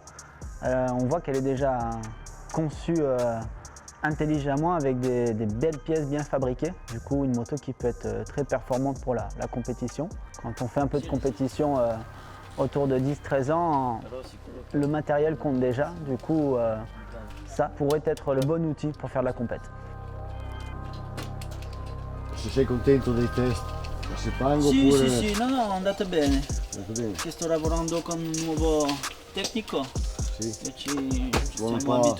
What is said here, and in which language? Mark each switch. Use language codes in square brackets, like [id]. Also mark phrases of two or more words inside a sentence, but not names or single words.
[fr] On voit qu'elle est déjà conçue intelligemment avec des belles pièces bien fabriquées. Du coup une moto qui peut être très performante pour la compétition. Quand on fait un peu de compétition autour de 10-13 ans, le matériel compte déjà. Du coup ça pourrait être le bon outil pour faire de la compète. [it] Se sei contento dei test? Sepango Sì, oppure... sì, sì, no, no, andate bene. Andate bene? Che sto lavorando con un nuovo tecnico Sì. e ci Buon stiamo po'.